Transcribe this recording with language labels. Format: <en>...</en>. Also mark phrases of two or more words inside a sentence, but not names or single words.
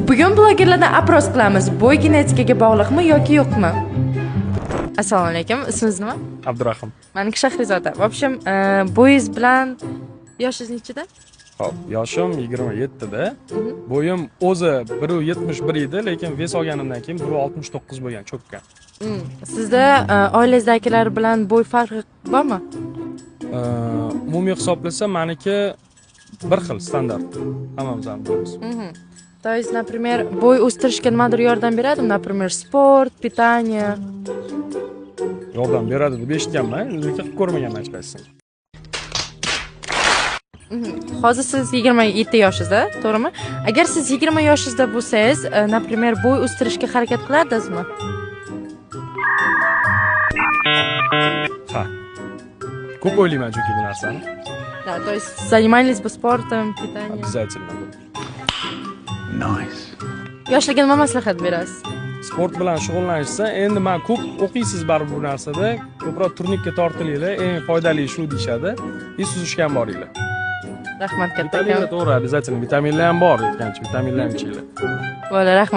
<uz>Bugun blogerlardan apros qilamiz. Bo'y genetikaga bog'liqmi yoki yo'qmi? Assalomu alaykum. Ismingiz nima? Abdurahim. Meniki Shahrizoda.</uz> <ru>В общем,</ru> <uz>bo'yingiz bilan yoshingiz nechida? Hop, yoshim 27 da. Bo'yim o'zi 1.71 edi, lekin ves olganimdan keyin 1.69 bo'lgan, cho'kkan. Sizda oilangizdagilari bilan bo'y farqi bormi? Umumiy hisoblasa, meniki bir xil standart. Hammamiz ham bilamiz.</uz> <ru>То есть, например,</ru> <uz>bo'y o'stirishga nimadir yordam beradimi?</uz> <ru>Например, sport, питание.</ru> <uz>Yordam beradi deb eshitganman, lekin qilib ko'rmaganman hech qaysini. Hozir siz 27 yoshingizda, to'g'rimi? Agar siz 20 yoshingizda bo'lsangiz, например, bo'y o'stirishga harakat qilardingizmi? Ha. Ko'p o'ylayman chunki bu narsani.</uz> <ru>Да, то есть занимались бы спортом, питанием. Обязательно.</ru> <en>Nice.</en> <uz>Yoshlarga nima maslahat berasiz? Sport bilan shug'ullanishsa, endi men ko'p o'qiysiz baribir bu narsada, ko'proq turnirga tortilinglar, eng foydali shu deyshadi. И suzishga ham boringlar. Rahmat Vitaminlar kattakon. to'g'ri, обязательно vitaminlar ham bor, aytgancha vitaminlar ham ichinglar.</uz>